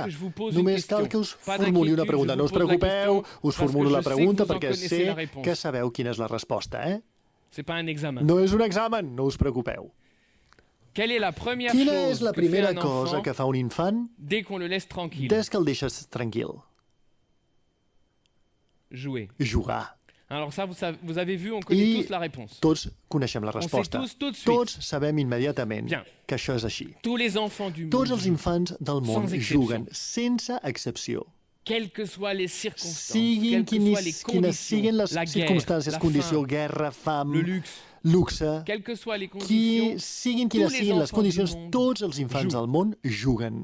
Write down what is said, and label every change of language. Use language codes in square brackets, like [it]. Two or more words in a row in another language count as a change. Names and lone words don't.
[ca] Només cal que us formuli una pregunta. No us preocupeu, us formulo la pregunta perquè sé que sabeu quina és la resposta. No és un examen, no us preocupeu. Quina és la primera cosa que fa un infant des que el deixes tranquil? Jugar. [fr] Alors ça, vous avez vu, on connaît tous la réponse. [ca] Tots coneixem la resposta. Tots sabem immediatament que això és així. Tots els infants del món juguen, sense excepció. Siguin quines siguin les circumstàncies, condició, guerra, fam, luxe, siguin quines siguin les condicions, tots els infants del món juguen.